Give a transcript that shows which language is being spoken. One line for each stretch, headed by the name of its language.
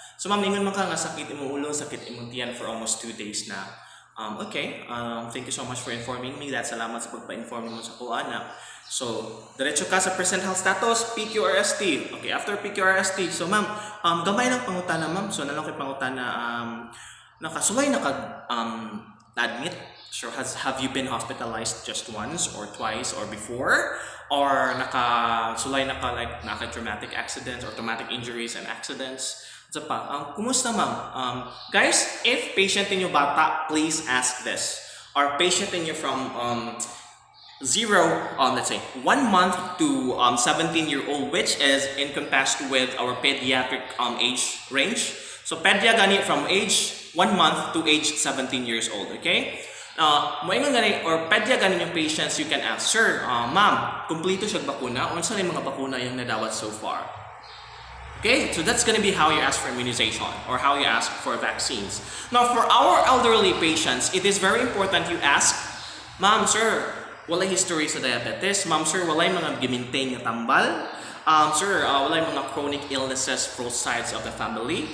Cebuano: So, ma'am, ningon man ka nga sakit imong ulo, sakit imong tiyan
English: for almost 2 days
Cebuano: na.
English: Okay, thank you so much for informing me. That's
Cebuano: salamat sa pagpa-inform mo sa kuha na. So, diretso ka sa present health status, PQRST. Okay, after PQRST, so ma'am, gamay ng pangutana ma'am. So, nalang kay pangutana, nakasulay na admit? Sure, have you been hospitalized just once or twice or before?
English: Or nakasulay naka traumatic accidents or traumatic injuries and accidents?
Cebuano: Isa pa, kumusta ma'am?
English: Guys, if patient ninyo bata, please ask this. Or patient
Cebuano: ninyo
English: from 0, let's say 1 month to 17-year-old, which is encompassed with our pediatric age range.
Cebuano: So pedya gani
English: from age 1 month to age 17 years old, okay?
Cebuano: Moingon gani or pedya gani yung patients,
English: you can ask,
Cebuano: sir, ma'am, kumpleto siya bakuna? Unsa na yung mga bakuna yung nadawat so far?
English: Okay, so that's going to be how you ask for immunization or how you ask for vaccines. Now, for our elderly patients, it is very important you ask, ma'am, sir,
Cebuano: walay history sa diabetes. Ma'am, sir, walay mga gimintain nga tambal. Sir, walay mga chronic illnesses
English: for sides of the family.